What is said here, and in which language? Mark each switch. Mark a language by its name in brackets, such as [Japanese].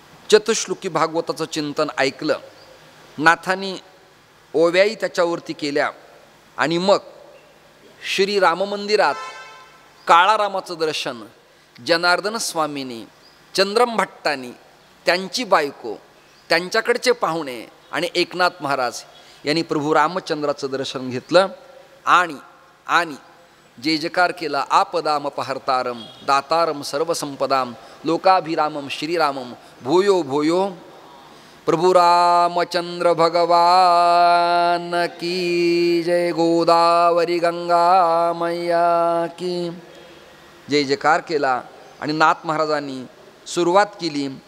[Marathi] चतुश्लोकी भागवताचं चिंतन ऐकलं, नाथांनी ओव्याही त्याच्यावरती केल्या आणि मग श्री राम मंदिरात काळारामाचं दर्शन जनार्दन स्वामींनी, चंद्रम भट्टांनी, त्यांची बायको, त्यांच्याकडचे पाहुणे आणि एकनाथ महाराज यांनी प्रभू रामचंद्राचं दर्शन घेतलं. आणि जय जयकार केला [Sanskrit] आपदाम अपहर्तारम दातारम सर्वसंपदाम लोकाभिरामम श्रीरामम भूयो भूयो [Hindi] प्रभु रामचंद्र भगवान की जय। गोदावरी गंगा मैया की जय [Marathi] जयकार केला आणि नाथ महाराजांनी सुरुवात केली।